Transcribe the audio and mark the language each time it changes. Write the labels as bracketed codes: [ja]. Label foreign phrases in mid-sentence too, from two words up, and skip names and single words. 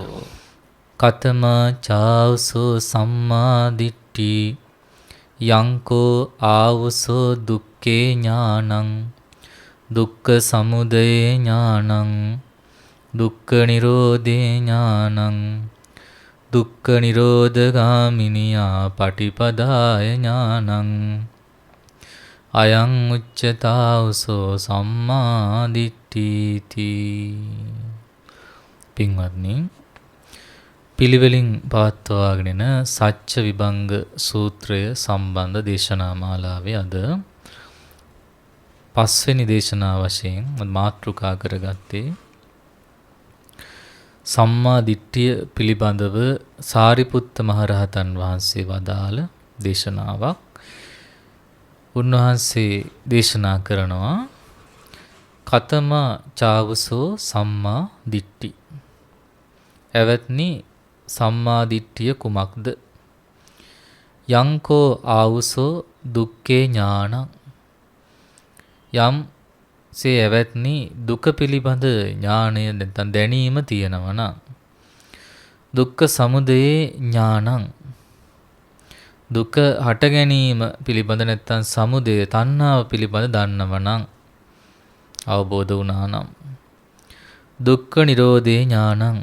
[pi] කතමා චාවසෝ සම්මා දිට්ඨි යංකෝ ආවසෝ දුක්ඛේ ඥානං දුක්ඛ සමුදය ඥානං දුක්ඛ නිරෝධේ ඥානං දුක්ඛ නිරෝධගාමිනියා පටිපදාය ඥානං අයං උච්චතාවසෝ සම්මා දිට්ඨිති. [si] පින්වත්නි, පිළිවෙලින් පවත්වාගෙන සච්ච විභංග සූත්‍රය සම්බන්ධ දේශනා මාලාවේ අද පස්වෙනි දේශනා වශයෙන් මාතෘකා කරගත්තේ සම්මා දිට්ඨිය පිළිබඳව සාරිපුත්ත මහරහතන් වහන්සේ වදාළ දේශනාවක්. උන්වහන්සේ දේශනා කරනවා [pi] කතම චාවසෝ සම්මා දිට්ඨි. [si] එවත්නි, සම්මා දිට්ඨිය කුමක්ද? [pi] යංකෝ ආවසෝ දුක්ඛේ ඥානං. [si] යම් සේ එවත්නි දුක පිළිබඳ ඥානය නැත්නම් දැනීම තියෙනවා නම් [pi] දුක්ඛ සමුදයේ ඥානං. [si] දුක හට ගැනීම පිළිබඳ නැත්නම් සමුදය තණ්හාව පිළිබඳ දන්නවනම් අවබෝධ වුණා නම් [pi] දුක්ඛ නිරෝධේ ඥානං.